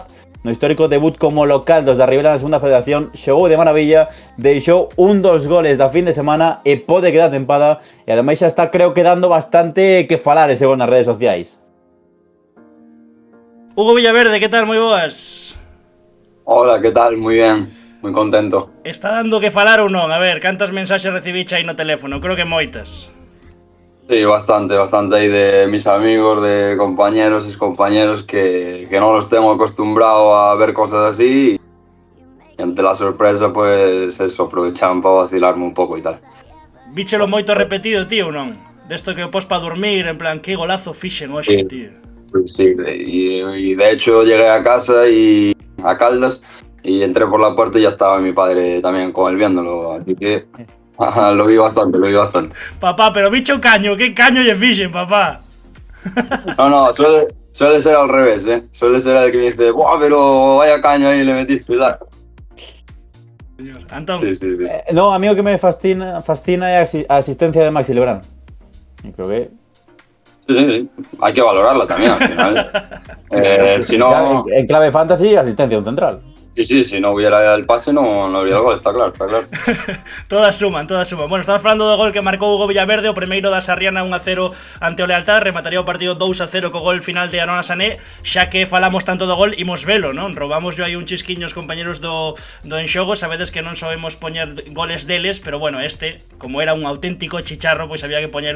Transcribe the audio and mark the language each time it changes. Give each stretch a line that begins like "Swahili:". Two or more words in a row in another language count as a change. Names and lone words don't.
Galician: No histórico debut como local dos da Ribera na segunda federación, xogou de maravilla, deixou un dos goles da fin de semana e pode quedar tempada, e ademais xa está, creo que dando bastante que falar ese gol nas redes sociais. Hugo Villaverde, que tal? Moi boas.
Spanish: Hola, ¿qué tal? Muy bien, muy contento.
Galician: Está dando que falar ou non? A ver, cantas mensaxes recibiche aí no teléfono? Creo que moitas.
Spanish: Sí, bastante ahí de mis amigos, de compañeros, excompañeros que no los tengo acostumbrado a ver cosas así y ante la sorpresa pues eso, aprovechaban para vacilarme un poco y tal.
Galician: Víchelo moito repetido, tío, ou non? Desto que o pos pa dormir, en plan, que golazo fixen hoxe, Sí. tío.
Spanish: Pues sí, y de hecho llegué a casa y a Caldas y entré por la puerta y ya estaba mi padre también con él viéndolo, así que lo vi bastante.
Galician: Papá, pero bicho caño, que caño lle fixen, papá?
Spanish: No, suele ser al revés, ¿eh? Suele ser el que dice, ¡buah, pero vaya caño ahí le metiste! ¿Verdad? Antón. Sí.
Galician: No, a mí o que me fascina é a asistencia de Maxi Lebrán. E creo que...
Spanish: Sí, hay que valorarla también al final. Si no... En clave fantasy, asistencia un central. Sí, si no hubiera el pase no habría el gol, está claro, está claro. Todas suman, todas suman.
Galician: Bueno, estamos falando do gol que marcou Hugo Villaverde, o primeiro da Sarriana 1-0 ante o Lealtad, remataría o partido 2-0 co gol final de Arona Sané. Xa que falamos tanto do gol, imos velo, non? Robamos yo aí un chisquiño aos compañeros do Enxogo, sabedes que non sabemos poñer goles deles, pero bueno, como era un auténtico chicharro, pois había que poñelo.